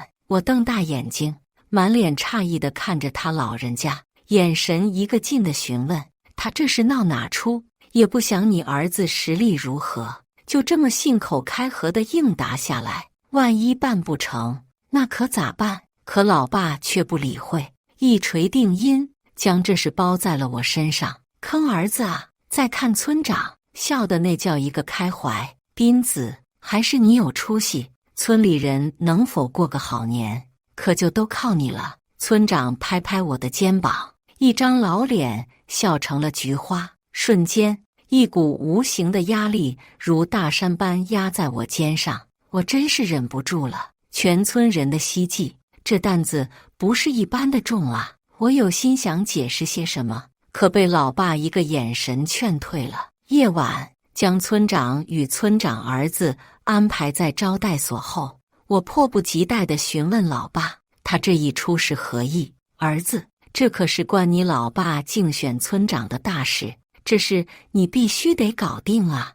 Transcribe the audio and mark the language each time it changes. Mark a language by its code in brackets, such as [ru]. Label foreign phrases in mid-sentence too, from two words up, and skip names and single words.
[zh] 我瞪大眼睛，滿臉詫異地看着他老人家，眼神一個勁地詢問他這是鬧哪出？也不想你兒子實力如何，就這麼信口開河地應答下來。萬一辦不成，那可咋辦？可老爸卻不理會，一錘定音，將這事包在了我身上。坑兒子啊！再看村長，笑的那叫一個開懷。斌子，還是你有出息，村裡人能否過個好年，可就都靠你了。村長拍拍我的肩膀，一張老臉笑成了菊花。瞬間，一股無形的壓力如大山般壓在我肩上，我真是忍不住了。全村人的希冀，這擔子不是一般的重啊！我有心想解釋些什麼，可被老爸一個眼神勸退了。夜晚，將村長與村長兒子安排在招待所後，我迫不及待地詢問老爸，他這一出是何意？兒子，這可是關你老爸競選村長的大事，這事你必須得搞定啊！